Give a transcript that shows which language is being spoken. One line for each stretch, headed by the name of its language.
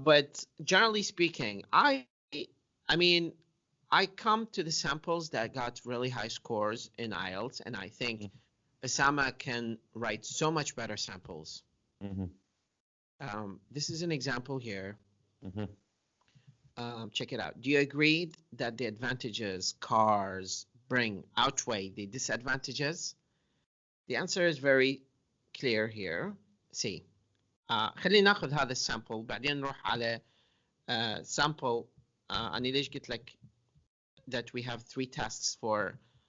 English: But generally speaking, I mean, I come to the samples that got really high scores in IELTS, and I think Osama can write so much better samples. Hmm. This is an example here. Hmm. Check it out. Do you agree that the advantages cars bring outweigh the disadvantages? The answer is very clear here. See,
Arabic: خلينا ناخذ هذا السامبل بعدين نروح على sample. أنا ليش قلت لك
English: that we have 3 tasks for